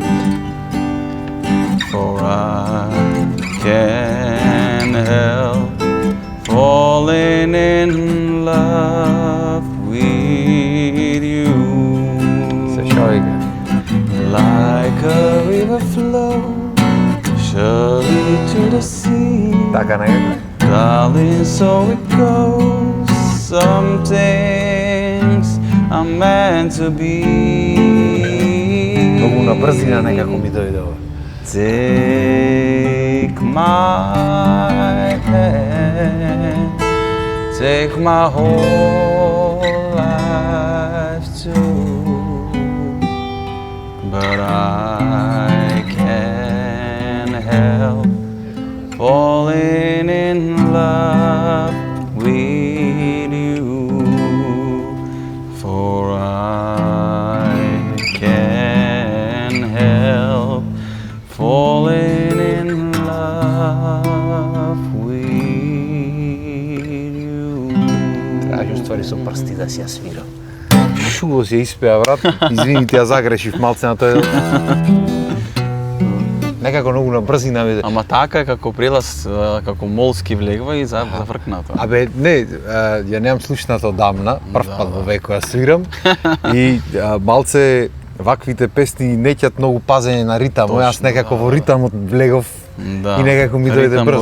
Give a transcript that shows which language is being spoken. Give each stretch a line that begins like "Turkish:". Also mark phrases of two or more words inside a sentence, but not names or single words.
English: For I can't help falling in love with you. Like a river flows surely to the sea.
Macedonian: Така некако.
English: Darling, so it goes. Some things are meant to be.
Macedonian: Многу на брзина некако ми дојде ова.
English: Take my hand, take my whole life too, but I can't help falling in love with you, for I can't help falling in love with you.
Macedonian: Кажу ствари со прсти да си ја свирам. Шуго си ја испеа, брат. Извините, ја загрешив малце на тој. Некако многу на брзина ми. Ама така е како прелаз, како молски влегва и завркна тоа. Абе, не, ја немам слушнато одамна, прв пат во веко ја свирам и малце ваквите песни неќат многу пазење на ритам, јас некако во ритамот влегов и некако ми дојде брзо.